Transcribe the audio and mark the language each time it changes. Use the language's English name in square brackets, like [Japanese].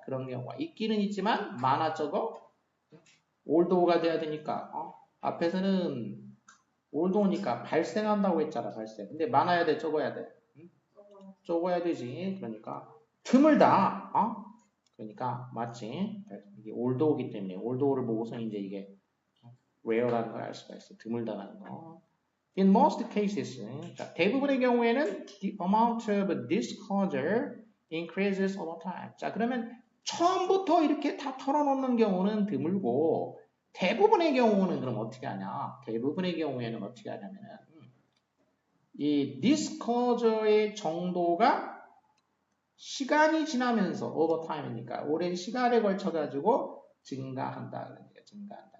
[Korean] 그런 경우가 있기는 있지만 많아 적어 올도가 돼야 되니까 앞에서는 올도니까 발생한다고 했잖아. 발생. 근데 많아야 돼, 적어야 돼. 응? 적어야 되지. 그러니까 드물다. 그러니까 맞지. 이게 올도이기 때문에 올도를 보고서 이제 이게 rare라는 걸 알 수가 있어. 드물다라는 거. [English] In most cases, [Korean] 자, 대부분의 경우에는 [English] the amount of disclosure increases over time. [Korean] 자, 그러면 처음부터 이렇게 다 털어놓는 경우는 드물고 대부분의 경우는 그럼 어떻게 하냐? 대부분의 경우에는 어떻게 하냐면은 이 disclosure의 정도가 시간이 지나면서 over time이니까 오랜 시간에 걸쳐 가지고 증가한다. 그러니까 증가한다.